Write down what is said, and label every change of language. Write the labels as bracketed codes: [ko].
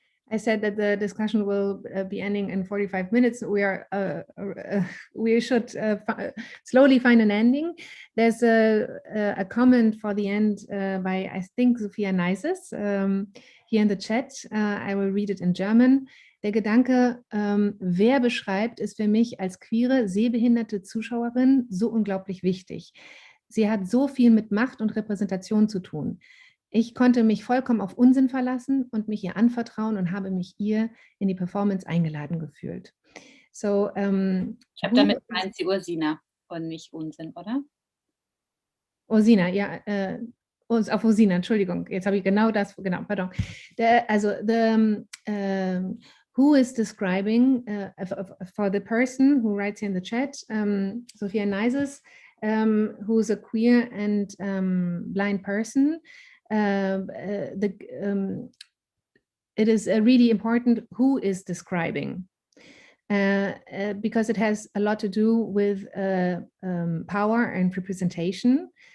[en] I said that the discussion will be ending in 45 minutes. We should slowly find an ending. There's a comment for the end by, I think, Sophia Neises here in the chat. I will read it in German. [de] Der Gedanke, wer beschreibt, ist für mich als queere, sehbehinderte Zuschauerin so unglaublich wichtig. Sie hat so viel mit Macht und Repräsentation zu tun. Ich konnte mich vollkommen auf Unsinn verlassen und mich ihr anvertrauen und habe mich ihr in die Performance eingeladen gefühlt. So, ich habe damit meint sie Ursina und nicht Unsinn, oder? Ursina, ja, auf Ursina, Entschuldigung, jetzt habe ich genau das, genau, pardon. [en] Who is describing, for the person who writes here in the chat, Sophia Neises, who's a queer and blind person, it is really important who is describing, because it has a lot to do with power and representation.